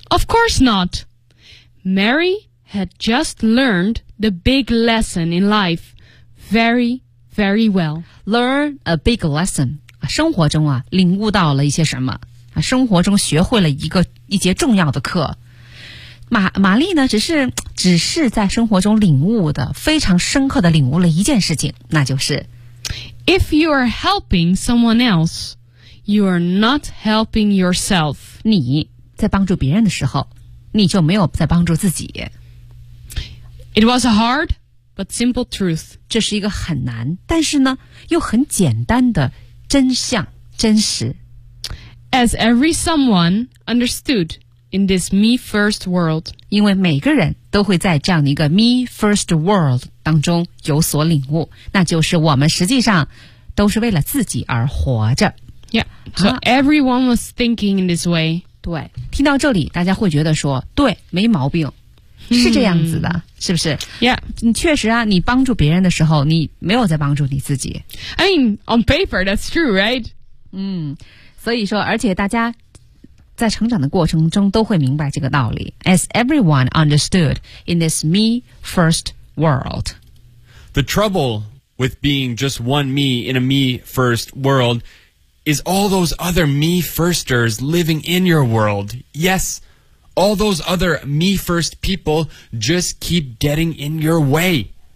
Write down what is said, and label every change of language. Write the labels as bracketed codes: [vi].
[en] Of course not. Mary had just learned the big lesson in life very, very well. Learn a big lesson. [zh] 生活中啊，领悟到了一些什么？生活中学会了一节重要的课。玛丽呢，只是在生活中领悟的，非常深刻的领悟了一件事情，那就是 [en] If you are helping someone else, you are not helping yourself. [zh] 你在帮助别人的时候，你就没有在帮助自己。 [en] It was a hard but simple truth. [zh] 这是一个很难，但是呢，又很简单的真相，真实。 [en] As every someone understood in this me first world. [zh] 因为每个人都会在这样的一个 [en] me first world. [zh] 当中有所领悟，那就是我们实际上都是为了自己而活着。 [en] Yeah, so everyone was thinking in this way. [zh] 对，听到这里，大家会觉得说，对，没毛病，是这样子的，是不是 [en] ？Yeah, [zh] 你确实啊，你帮助别人的时候，你没有在帮助你自己。 [en] I mean, on paper, that's true, right? [zh] 所以说，而且大家在成长的过程中都会明白这个道理。 [en] As everyone understood in this me first. World. The trouble with being just one me in a me first world is all those other me firsters living in your world. Yes, all those other me first people just keep getting in your way.